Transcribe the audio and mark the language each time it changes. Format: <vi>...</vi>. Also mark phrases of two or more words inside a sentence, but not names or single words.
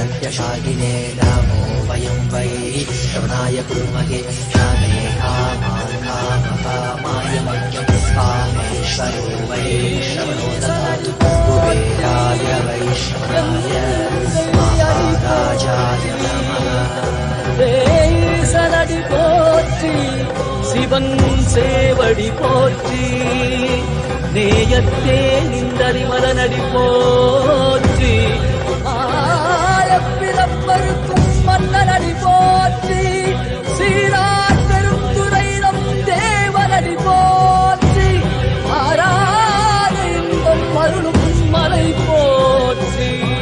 <sa>शालिने नमो वयं वै श्रवणाय कुर्महे कामे कामान् कामकामाय मह्यं कामेश्वरो वै श्रवणो ददातु कुबेराय वै श्रवणाय महाराजाय नमः</sa> <ta>சலடி போற்றி சிவன் சேவடி போற்றி நேயத்தே நின்றறிமலனடி போற்றி ஆழப்பிறப்பருக்கும் மன்னனடி போற்றி சீரார் பெருந்துரையிடம் தேவனடி போற்றி ஆராத இன்பம் அருளும் மலை போற்றி</ta>